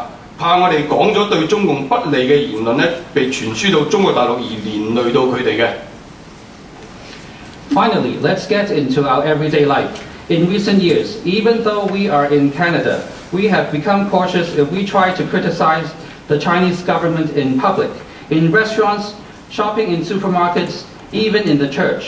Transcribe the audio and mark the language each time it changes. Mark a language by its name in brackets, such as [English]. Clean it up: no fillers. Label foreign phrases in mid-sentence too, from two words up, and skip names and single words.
[Cantonese] 怕我哋講咗對中共不利嘅言論咧，被傳輸到中國大陸而連累到佢哋嘅。 [English] Finally, let's get into our everyday life. In recent years, even though we are in Canada, we have become cautious if we try to criticize the Chinese government in public, in restaurants, shopping in supermarkets, even in the church.